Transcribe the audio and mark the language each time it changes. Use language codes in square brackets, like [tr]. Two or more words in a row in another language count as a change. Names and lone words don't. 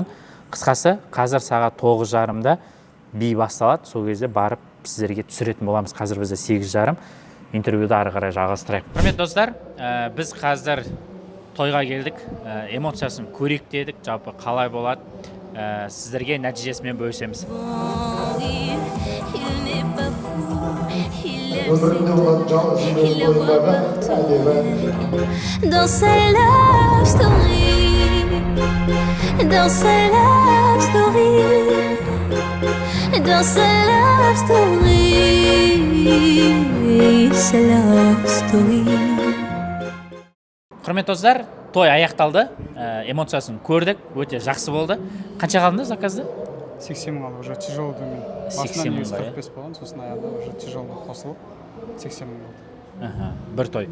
[kk] Қысқасы, қазір сағат 9:30-да би басталады. Сол кезде барып сіздерге түсіретін боламыз. Қазір бізде 8:30. Интервьюді ары қарай жалғастырайық. Құрметті достар, біз қазір тойға келдік. Эмоциясын көрейік дедік. Жалпы қалай болады? Сіздерге нәтижесімен бөлісеміз. [fr] Dans sa [en] love story, [fr] dans sa [en] love story, [fr] dans sa [en] love story, [fr] sa [en] love story. [kk] Құрметті достар, той аяқталды, эмоциясын көрдік, өте жақсы болды. Қанша қалды заказды? 80.000 қалды, уже тяжелыдың. 80.000 ба, 45 болған, сосын аяғында уже тяжелыға қосылып 80.000 қалды. Бір той.